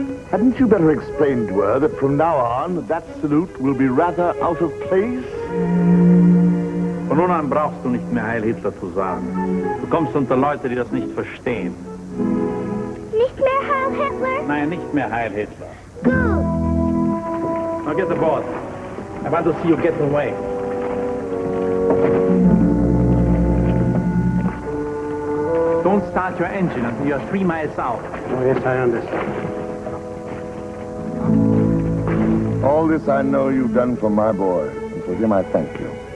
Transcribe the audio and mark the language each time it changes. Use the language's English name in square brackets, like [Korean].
[English] Hadn't you better explain to her that from now on, that salute will be rather out of place? [German] Von nun an brauchst du nicht mehr Heil Hitler zu sagen. Du kommst unter Leute, die das nicht verstehen. Nicht mehr Heil Hitler? Nein, nicht mehr Heil Hitler. [English] Good. Now get aboard. I want to see you get away. Don't start your engine until you're 3 miles out. Oh, yes, I understand. All this I know you've done for my boy, and for him I thank you.